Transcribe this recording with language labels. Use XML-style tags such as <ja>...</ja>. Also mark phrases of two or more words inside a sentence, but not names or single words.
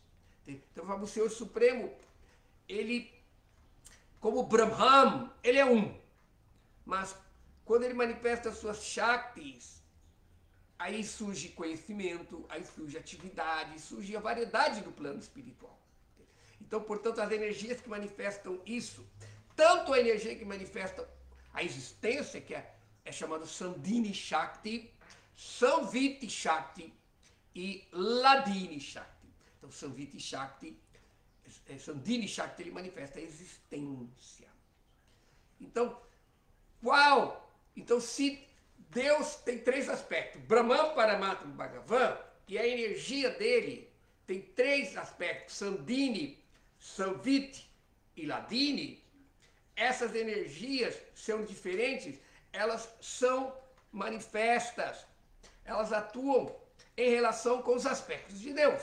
<pt>Então, o Senhor Supremo, ele, como Brahman, ele é um, mas quando ele manifesta as suas Shaktis, aí surge conhecimento, aí surge atividade, surge a variedade do plano espiritual. Então, portanto, as energias que manifestam isso, tanto a energia que manifesta a existência, que é chamado Sandhini Shakti, Samviti Shakti e Ladini Shakti. Então, Samviti Shakti, Sandhini Shakti, ele manifesta a existência. Então, Então, se Deus tem três aspectos, Brahman, Paramatma e Bhagavan, e a energia dele tem três aspectos, Sandhini, Samviti e Ladini, essas energias são diferentes, elas são manifestas, elas atuam em relação com os aspectos de Deus.</pt>